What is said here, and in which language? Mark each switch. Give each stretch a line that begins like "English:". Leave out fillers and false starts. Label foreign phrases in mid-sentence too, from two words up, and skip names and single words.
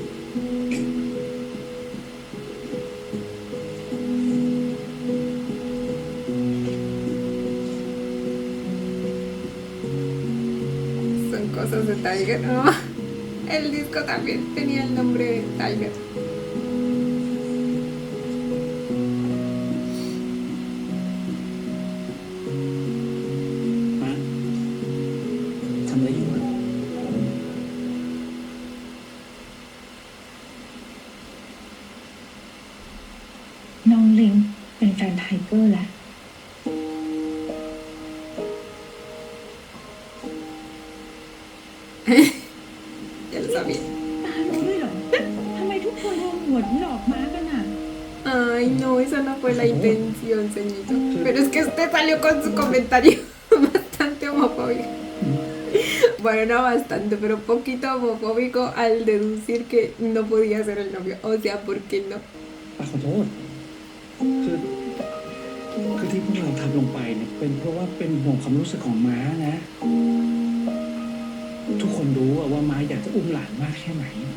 Spanish: Son cosas de Tiger. Oh, el disco también tenía el nombre de Tiger.
Thai: มาทำอะไรอยู่อะ น้องลิงเป็นแฟนไทเกอร์แล้ว
Spanish: Ya lo sabía.
Thai: ตารู้ด้วยเหรอ ทำไมทุกคนรวมหัวหลอกม้ากันอ่ะ
Spanish: Ay, no, esa no fue la intención, ceñito. Pero es que usted salió con su comentario bastante homofóbico. Bueno, no bastante, pero poquito homofóbico al deducir que no podía ser el novio. O sea, ¿por qué no?
Thai: ป้าขอโทษ คือที่พวกเราทำลงไปเนี่ยเป็นเพราะว่าเป็นห่วงความรู้สึกของม้านะ ทุกคนรู้อะว่าม้าอยากจะอุ้มหลานมากแค่ไหน